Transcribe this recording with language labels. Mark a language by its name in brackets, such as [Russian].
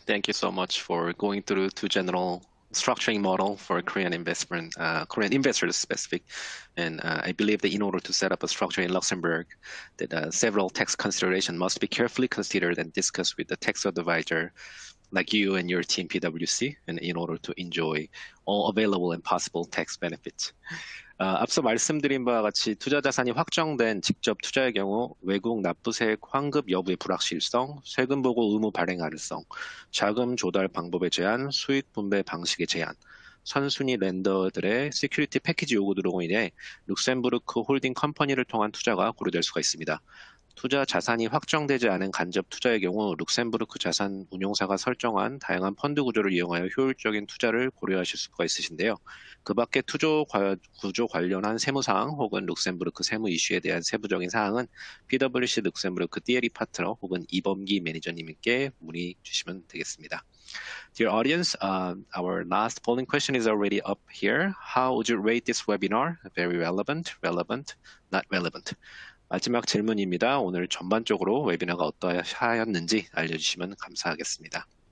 [English] Thank you so much for going through two general structuring model for Korean investment, Korean investors specific. And I believe that in order to set up a structure in Luxembourg, that several tax considerations must be carefully considered and discussed with the tax advisor like you and your team PwC, and in order to enjoy all available and possible tax benefits. [Korean] 앞서 말씀드린 바와 같이 투자 자산이 확정된 직접 투자의 경우 외국 납부세 환급 여부의 불확실성, 세금 보고 의무 발행 가능성, 자금 조달 방법의 제한, 수익 분배 방식의 제한, 선순위 렌더들의 시큐리티 패키지 요구 등으로 인해 룩셈부르크 홀딩 컴퍼니를 통한 투자가 고려될 수가 있습니다. 투자 자산이 확정되지 않은 간접 투자의 경우 룩셈부르크 자산 운용사가 설정한 다양한 펀드 구조를 이용하여 효율적인 투자를 고려하실 수가 있으신데요. 그 밖에 투자 구조 관련한 세무사항 혹은 룩셈부르크 세무 이슈에 대한 세부적인 사항은 PwC 룩셈부르크 Thierry 파트너 혹은 이범기 매니저님께 문의 주시면 되겠습니다. [English] Dear audience, our last polling question is already up here. How would you rate this webinar? Very relevant, relevant, not relevant. [Korean] 마지막 질문입니다. 오늘 전반적으로 웨비나가 어떠하였는지 알려주시면 감사하겠습니다.